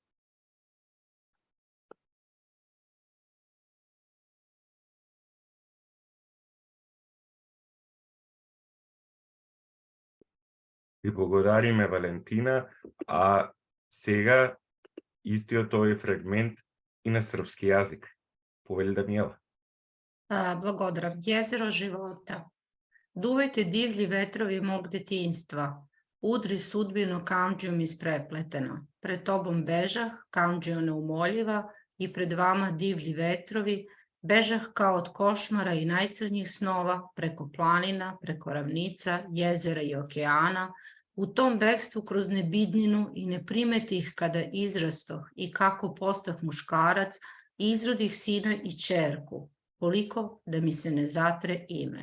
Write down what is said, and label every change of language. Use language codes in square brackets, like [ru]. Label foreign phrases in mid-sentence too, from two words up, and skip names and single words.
[mk] И благодариме, Валентина, а сега истиот овој фрагмент и на српски јазик. Повели Даниела. Благодарам. [sr] Jezero života. Duvajte divlji vetrovi mog detinjstva. Udri sudbinu kamđijom isprepletena. Pred tobom bežah, kamđijo neumoljiva, i pred vama divlji vetrovi, bežah kao od košmara i najcrnjih snova, preko planina, preko ravnica, jezera i okeana, u tom bekstvu kroz nebidninu i ne primetih kada izrastoh i kako postah muškarac, izrodih sina i ćerku, koliko da mi se ne zatre ime.